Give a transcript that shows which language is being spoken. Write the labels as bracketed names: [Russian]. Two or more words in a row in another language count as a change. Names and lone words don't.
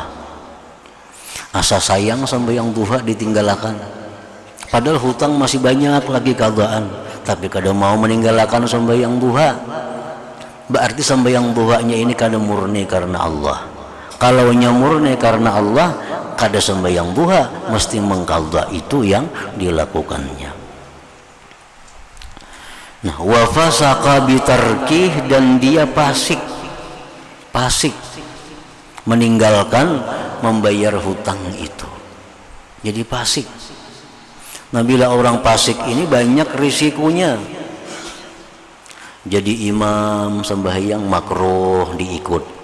[Banjar] Asa sayang sampai yang duha ditinggalkan, padahal hutang masih banyak lagi qadaan, tapi kada mau meninggalkan sembahyang duha, berarti sembahyang duhanya ini kada murni karena Allah. [Indonesian] Kalau murni karena Allah, [Banjar] kada sembahyang [Indonesian] duha, mesti mengqadha itu yang dilakukannya. Nah, [Arabic] wa fasaqa bitarkih, [Indonesian] dan dia fasik meninggalkan membayar hutang itu. Jadi fasik. Nah, bila orang fasik ini banyak risikonya. Jadi imam sembahyang makruh diikut.